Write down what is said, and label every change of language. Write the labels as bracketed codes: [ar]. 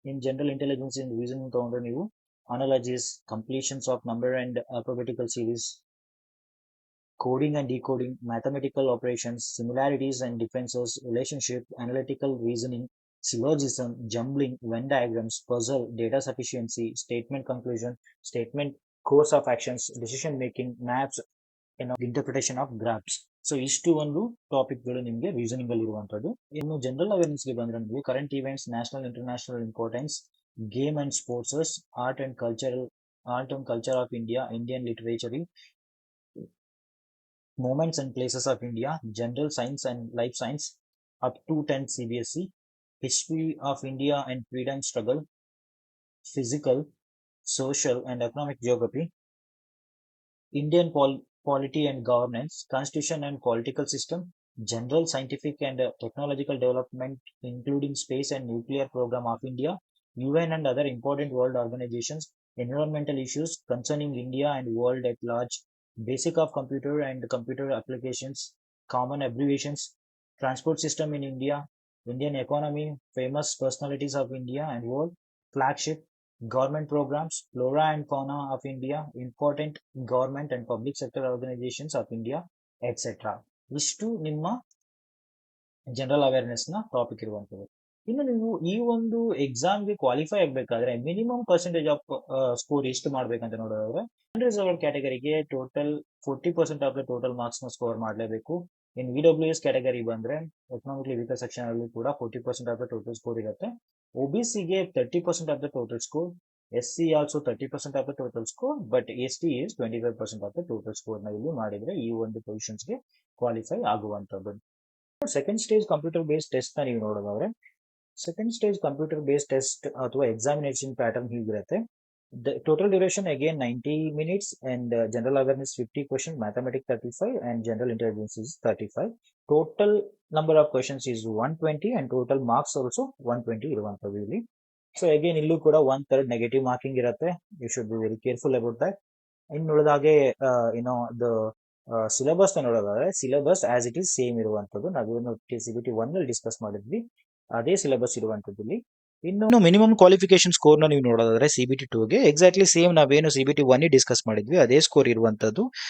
[en] in general intelligence in reasoning [kn] ತಗೊಂಡ್ರೆ ನೀವು [en] Analogies, completions of number and alphabetical series, coding and decoding, mathematical operations, similarities and differences, relationship, analytical reasoning, syllogism, jumbling, Venn diagrams, puzzle, data sufficiency, statement conclusion, statement course of actions, decision making, maps, interpretation of graphs. [kn] So ಇಷ್ಟು ಒಂದು topic ಗಳು ನಿಮಗೆ reasoning ಅಲ್ಲಿ ಇರುವಂತದ್ದು. ಇನ್ನು general awareness ಗೆ ಬಂದ್ರೆ ನಿಮಗೆ [en] Current events, national international importance, game and sports, art and culture of India, Indian literature, Moments and Places of India, General Science and Life Science up to 10th CBSE, History of India and Freedom Struggle, Physical, Social and Economic Geography, Indian Polity and Governance, Constitution and Political System, General Scientific and Technological Development, including Space and Nuclear Program of India, UN and other important world organizations, environmental issues concerning India and world at large, basic of computer and computer applications, common abbreviations, transport system in India, Indian economy, famous personalities of India and world, flagship, government programs, flora and fauna of India, important government and public sector organizations of India, etc. [kn] ಇಷ್ಟು ನಿಮ್ಮ general awareness ನ topic ಇರುವಂತದ್ದು. ಇನ್ನು ನೀವು ಈ ಒಂದು ಎಕ್ಸಾಮ್ಗೆ qualify ಆಗ್ಬೇಕಾದ್ರೆ ಮಿನಿಮಮ್ ಪರ್ಸೆಂಟೇಜ್ ಆಫ್ ಸ್ಕೋರ್ ಎಷ್ಟು ಮಾಡ್ಬೇಕಂತ ನೋಡೋದಾದ್ರೆ unreserved ಕ್ಯಾಟಗರಿಗೆ total 40% of the total marks ನ ಸ್ಕೋರ್ ಮಾಡಲೇಬೇಕು. ಇನ್ EWS ಕ್ಯಾಟಗರಿ ಬಂದ್ರೆ ಎಕನಾಮಿಕ್ಲಿ ವೀಕರ್ ಸೆಕ್ಷನ್ ಅಲ್ಲಿ ಕೂಡ 40% ಆಫ್ ದ ಟೋಟಲ್ ಸ್ಕೋರ್ ಇರುತ್ತೆ. OBCಗೆ 30% of the total score, SC also 30% of the total score, but ST is 25% of the total score ನ ಇಲ್ಲಿ ಮಾಡಿದ್ರೆ ಈ ಒಂದು ಪೊಸಿಷನ್ಸ್ಗೆ qualify ಆಗುವಂತದ್ದು. Second stage computer based test ನ ನೀವು ನೋಡೋದಾದ್ರೆ second stage computer based test ಅಥವಾ examination pattern ಹೀಗಿರುತ್ತೆ. [en] Total duration again 90 minutes and general awareness 50 questions, mathematics 35 and general intelligence is 35. Total number of questions is 120 and total marks also 120 [kn] ಇರುವಂತದ್ದು ಇಲ್ಲಿ. So again ಇಲ್ಲೂ ಕೂಡ 1/3 negative marking ಇರುತ್ತೆ. [en] You should be very careful about that. [kn] ಇನ್ನು ಉಳಿದಾಗೆ ಏನೋ syllabus ನೋಡೋದಾದ್ರೆ syllabus [en] as it is [kn] same ಇರುವಂತದ್ದು. ನಾವೇನು CBT 1 ಅಲ್ಲಿ ಡಿಸ್ಕಸ್ ಮಾಡಿದ್ವಿ ಅದೇ ಸಿಲೆಬಸ್ ಇರುವಂತದ್ದು ಇಲ್ಲಿ. ಇನ್ನು ಮಿನಿಮಮ್ ಕ್ವಾಲಿಫಿಕೇಶನ್ ಸ್ಕೋರ್ ನ ನೀವು ನೋಡೋದಾದ್ರೆ CBT 2ಗೆ ಎಕ್ಸಾಕ್ಟ್ಲಿ ಸೇಮ್ ನಾವೇನು CBT 1 ಡಿಸ್ಕಸ್ ಮಾಡಿದ್ವಿ ಅದೇ ಸ್ಕೋರ್ ಇರುವಂತದ್ದು.